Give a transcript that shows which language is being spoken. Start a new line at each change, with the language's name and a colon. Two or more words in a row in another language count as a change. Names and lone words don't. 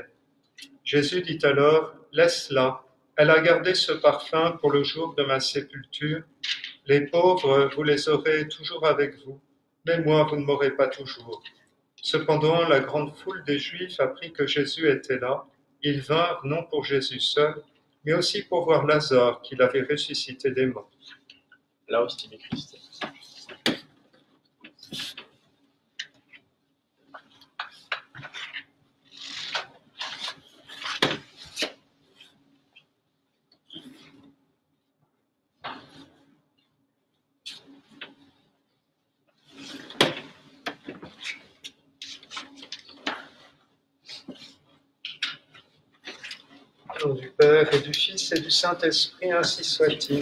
French: Jésus dit alors: « Laisse-la, elle a gardé ce parfum pour le jour de ma sépulture. Les pauvres, vous les aurez toujours avec vous, mais moi, vous ne m'aurez pas toujours. » Cependant, la grande foule des Juifs apprit que Jésus était là. Ils vinrent non pour Jésus seul, mais aussi pour voir Lazare, qu'il avait ressuscité des morts.
Latin: Laus tibi Christe.
French: Au nom du Père et du Fils et du Saint-Esprit, ainsi soit-il.